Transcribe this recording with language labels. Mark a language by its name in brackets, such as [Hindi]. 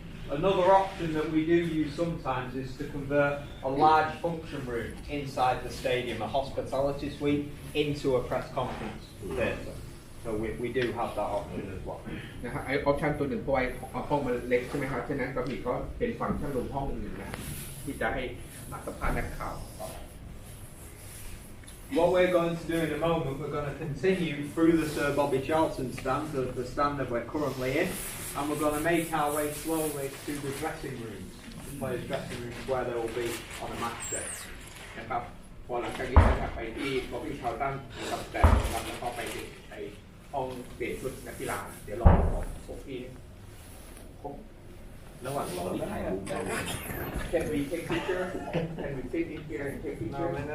[English] Another option that we do use sometimes is to convert a large function room inside the stadium, a hospitality suite, into a press conference theatre. So we do have that option as well. [Thai] นะครับไอออปชั่นตัวหนึ่งเพราะว่าห้องมันเล็กใช่ไหมครับฉะนั้นก็มีก็เป็นฟังก์ชันรวมห้องอื่นนะที่จะให้สัมภาษณ์นักข่าว [English] What we're going to do in a moment, we're going to continue through the Sir Bobby Charlton stand, the stand that we're currently in, and we're going to make our way slowly to the dressing rooms, the players' dressing rooms, where they will be on a match day. [Thai] นะครับพอหลังจากนี้จะไปที่บ๊อบบี้ชาร์ลตันนะครับแต่นะครับแล้วก็ไปในห้องเปลี่ยนชุดนักกีฬาเดี๋ยวรอผมพี่ระหว่างรอที่ถ่ายรูปได้ [English] Can we take picture? Can we sit in here and take picture?